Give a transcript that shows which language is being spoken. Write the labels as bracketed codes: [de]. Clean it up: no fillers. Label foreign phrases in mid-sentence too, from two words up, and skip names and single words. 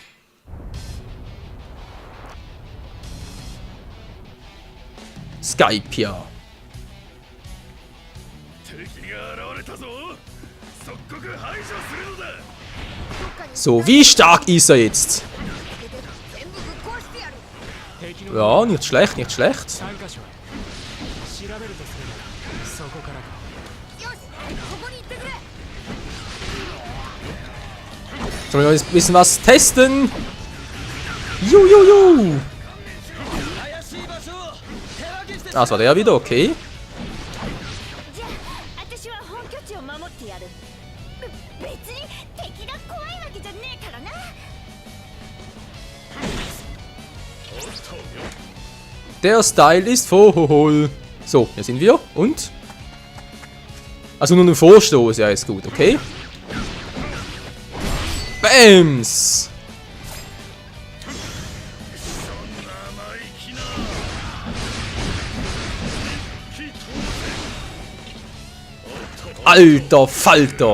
[de] Skype hier. So, wie stark ist er jetzt? Ja, nicht schlecht, nicht schlecht. [ja] べるとすればそこからか。よし、ここに行ってくれ。 [de] Sollen wir ein bisschen was testen? Jujuju! Ah, das war der wieder, okay. [ja] じゃあ私は本拠地を守ってやる。別に敵が怖いわけじゃねえからな。 [de] Der Style ist voll. So, hier sind wir. Und? Also nur ein Vorstoß, ja, ist gut, okay. Bams! Alter Falter!